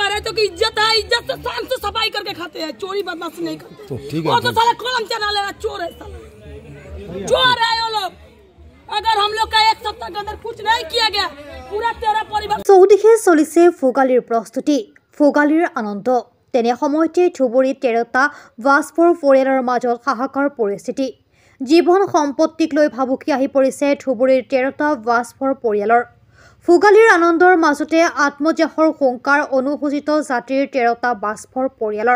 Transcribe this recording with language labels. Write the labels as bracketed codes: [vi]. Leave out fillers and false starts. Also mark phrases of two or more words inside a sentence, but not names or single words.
[hi] कर्मचारियों की इज्जत है, इज्जत से शान से सफाई करके खाते हैं, चोरी बदमाशी नहीं करते। तो ठीक है, और तो साला कलम चला ले रहा, चोर है साला, चोर है ये लोग। अगर हम लोग का एक सप्ताह के अंदर कुछ नहीं किया गया, पूरा तेरा परिवार। [as] চৌদিশে চলিছে ভোগালীৰ প্ৰস্তুতি, ভোগালীৰ আনন্দ। তেনে সময়তে ধুবুৰীত 13টা বাছফৰ পৰিয়ালৰ মাজত হাহাকাৰ পৰিস্থিতি। জীৱন সম্পত্তিক লৈ ভাবুকি আহি পৰিছে ধুবুৰীৰ 13টা বাছফৰ পৰিয়ালৰ। ভোগালীৰ আনন্দৰ মাজতে আত্মজাহৰ হুংকাৰ অনুসূচিত জাতিৰ 13টা বাছফৰ পৰিয়ালৰ।